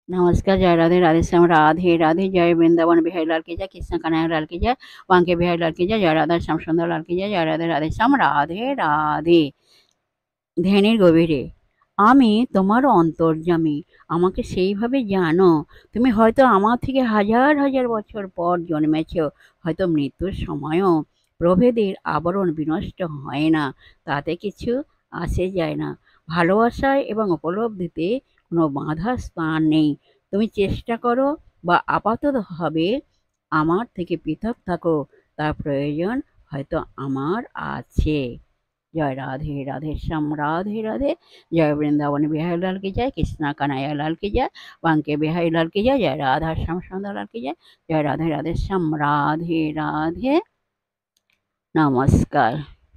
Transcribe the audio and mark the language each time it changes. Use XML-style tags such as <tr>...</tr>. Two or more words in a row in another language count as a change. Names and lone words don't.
<hi>नमस्कार, जय राधे, राधे श्याम, राधे राधे, जय वृंदावन बिहारी लाल की जय, कृष्ण कन्हैया लाल की जय, बांके बिहारी लाल की जय, जय राधा श्याम सुंदर लाल की जय, जय राधे, राधे श्याम, राधे राधे।</hi> <bn>ধ্যানের গভীরে আমি তোমার অন্তর্যামী, আমাকে সেইভাবে জানো। তুমি হয়তো আমার থেকে হাজার হাজার বছর পর জন্মেছ, হয়তো মৃত্যুর সময়ও প্রভেদের আবরণ বিনষ্ট হয় না, তাতে কিছু আসে যায় না। ভালোবাসায় এবং উপলব্ধিতে কোনো বাধার স্থান নেই। তুমি চেষ্টা করো বা আপাততভাবে আমার থেকে পৃথক থাকো, তার প্রয়োজন হয়তো আমার আছে।</bn> <hi>जय राधे, राधे श्याम, राधे राधे, जय वृंदावन बिहारी लाल की जय, कृष्णा कन्हैया लाल की जय, बांके बिहारी लाल की जय, जय राधा श्याम सुंदर लाल की जय, जय राधे, राधे श्याम, राधे राधे। नमस्कार।</hi>